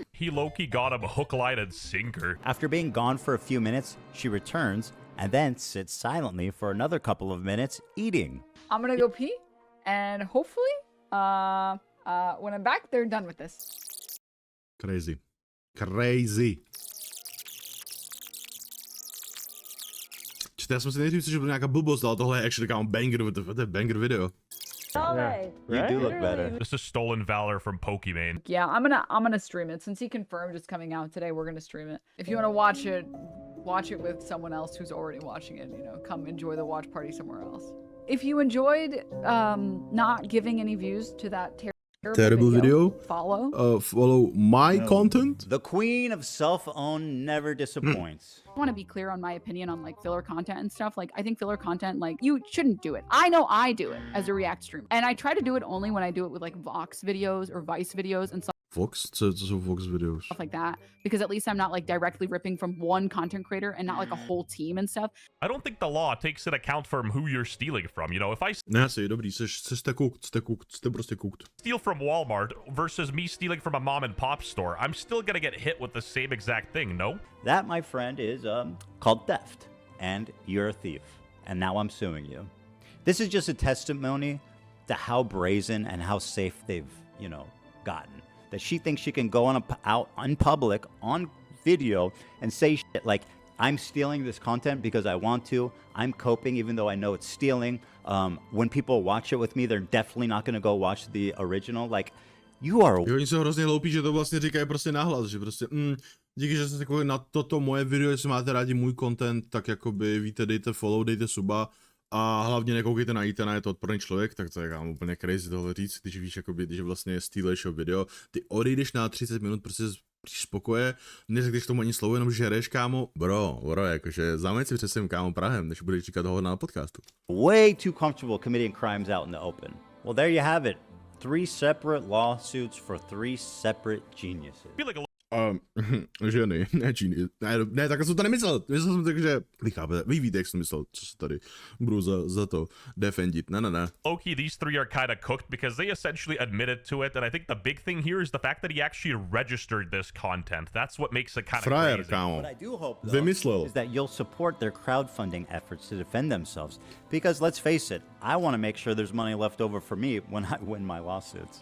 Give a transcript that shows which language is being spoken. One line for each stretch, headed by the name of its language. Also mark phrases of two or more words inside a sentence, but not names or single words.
English: He low-key got him hook, line, and sinker. After being gone for a few minutes, she returns and then sits silently for another couple of minutes eating. I'm gonna go pee, and hopefully, when I'm back, they're done with this. Crazy.
Czech: Já jsem si nejdřív že byl nějaká blbost, ale tohle je actually kámo banger, to je banger video.
English: You do look better. This is stolen valor from Pokimane. Yeah, I'm gonna stream it since he confirmed it's coming out today. We're gonna stream it. If you want to watch it with someone else who's already watching it. You know, come enjoy the watch party somewhere else. If you enjoyed not giving any views to that Terrible video. Follow my content. The queen of self-own never disappoints. I want to be clear on my opinion on like filler content and stuff. Like I think filler content, like you shouldn't do it. I know I do it as a React streamer, and I try to do it only when I do it with like Vox videos or Vice videos and stuff.
Czech: Vox? Co jsou Vox videos?
English: Stuff like that, because at least I'm not like directly ripping from one content creator and not like a whole team and stuff. I don't think the law takes into account from who you're stealing from. You know, if I
Czech: Ne, asi dobrý, jste prostě cooked.
English: steal from Walmart versus me stealing from a mom and pop store, I'm still gonna get hit with the same exact thing, no? That, my friend, is called theft. And you're a thief. And now I'm suing you. This is just a testimony to how brazen and how safe they've, you know, gotten. That she thinks she can go out in public on video and say shit like, I'm stealing this content because I want to. I'm coping even though I know it's stealing. When people watch it with me, they're definitely not going to go watch the original. Like, you are...
Czech: Jo, oni jsou hrozně hloupí, že to vlastně říkají prostě nahlas, že prostě díky, že jste takový na toto moje video, jestli máte rádi můj content, tak jakoby víte, dejte follow, dejte suba a hlavně nekoukejte na Etana, je to odporný člověk, tak to je kámo úplně crazy tohle říct, když víš, jakoby, když vlastně stealuješ video, ty odejdeš na 30 minut prostě z pokoje, neřekneš tomu ani slovo, jenom žereš, kámo, bro, jakože zameď si před svým kámo Prahem, než budeš říkat toho na podcastu.
English: Way too comfortable committing crimes out in the open. Well, there you have it. 3 separate lawsuits for 3 separate geniuses. I feel like a
Czech: Ženy, ne Číny, ne, tak jsem to nemyslel, myslel jsem tak, že vy chápete, vy víte, jak jsem myslel, co se tady budu za to defendit, ne.
English: low-key, these 3 are kind of cooked because they essentially admitted to it, and I think the big thing here is the fact that he actually registered this content. That's what makes it kind of
Czech: Frajer,
English: crazy.
Czech: kámo,
English: What I do hope, though,
Czech: vymyslel.
English: is that you'll support their crowdfunding efforts to defend themselves. Because let's face it, I want to make sure there's money left over for me when I win my lawsuits.